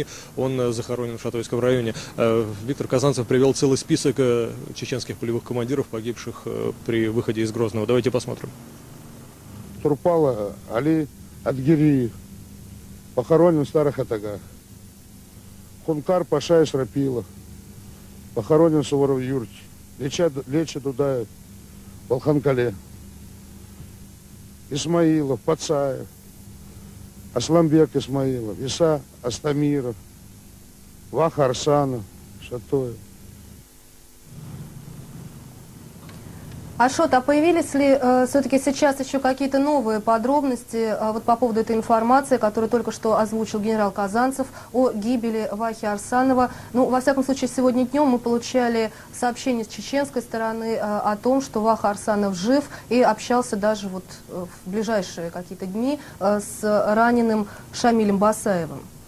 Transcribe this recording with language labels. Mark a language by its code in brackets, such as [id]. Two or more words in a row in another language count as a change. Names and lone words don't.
[ru] Он захоронен в Шатойском районе. Виктор Казанцев привел целый список чеченских полевых командиров, погибших при выходе из Грозного. Давайте посмотрим. Турпала Али Адгириев похоронен в Старых Атагах. Хункар Паша Исрапилов похоронен в Суворов-Юрте. лечат туда Балханкале, Исмаилов, Пацаев, Асламбек Исмаилов, Иса Астамиров, Ваха Арсанов, Шатоев. Ашот, а появились ли все-таки сейчас еще какие-то новые подробности вот по поводу этой информации, которую только что озвучил генерал Казанцев о гибели Вахи Арсанова? Ну, во всяком случае, сегодня днем мы получали сообщение с чеченской стороны о том, что Ваха Арсанов жив и общался даже вот в ближайшие какие-то дни с раненым Шамилем Басаевым.